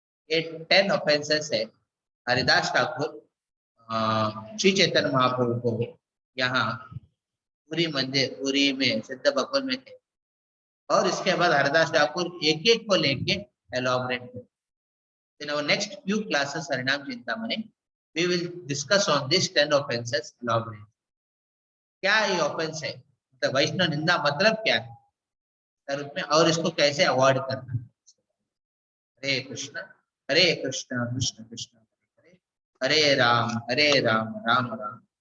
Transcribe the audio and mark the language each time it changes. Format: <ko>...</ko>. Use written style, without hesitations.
<hi>ये 10 ऑफेंसेस है। हरिदास ठाकुर श्री चैतन्य महाप्रभु को यहाँ पूरी मंदिर, पूरी में सिद्ध भगवान में थे, और इसके बाद हरिदास ठाकुर एक एक को लेके एलॉबरेट करते।</hi> <en>In our next few classes Harinam Chintamani, we will discuss on this 10 offenses elaborate.</en> <hi>क्या ये ऑफेंस है, मतलब वैष्णव निंदा मतलब क्या है रूप में, और इसको कैसे अवॉइड करना है। हरे कृष्ण कृष्ण कृष्ण हरे हरे हरे राम राम राम।</hi>